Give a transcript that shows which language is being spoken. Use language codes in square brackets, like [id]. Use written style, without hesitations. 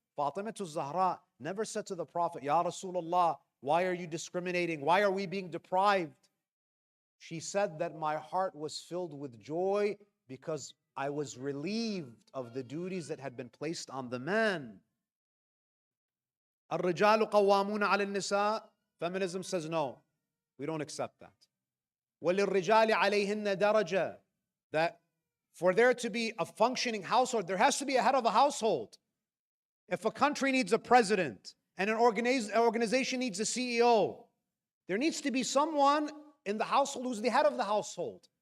[en] Fatima to Zahra never said to the Prophet, Ya Rasulullah, why are you discriminating? Why are we being deprived? She said that my heart was filled with joy because I was relieved of the duties that had been placed on the men. [ar] الرجال قوامون على النساء. [en] Feminism says no, we don't accept that. [ar] وَلِلرِّجَالِ عَلَيْهِنَّ دَرَجَةً. [en] That for there to be a functioning household, there has to be a head of a household. If a country needs a president and an organization needs a CEO, there needs to be someone in the household who's the head of the household.